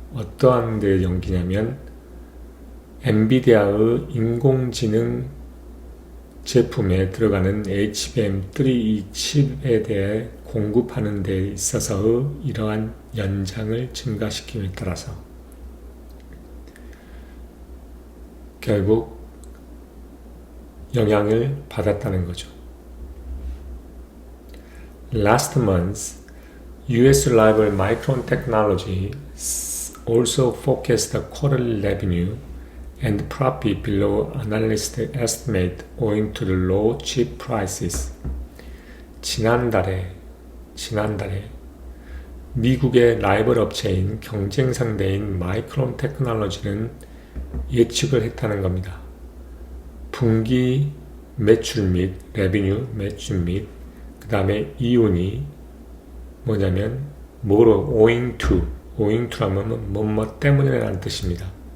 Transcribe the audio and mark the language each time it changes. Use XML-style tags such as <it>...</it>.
<ko>어떠한 데 연기냐면 엔비디아의 인공지능 제품에 들어가는 HBM3 이 칩에 대해 공급하는 데 있어서의 이러한 연장을 증가시킴에 따라서 결국 영향을 받았다는 거죠.</ko> <en>Last month, US rival Micron Technology also forecast the quarterly revenue and profit below analyst estimate owing to the low chip prices.</en> <ko>지난달에 미국의 라이벌 업체인 경쟁 상대인 마이크론 테크놀로지는 예측을 했다는 겁니다. 분기 매출 및 레비뉴 매출 및 그 다음에 이윤이 뭐냐면 뭐로</ko> <en>owing to</en> <ko>라면 뭐뭐 때문이라는 뜻입니다.</ko>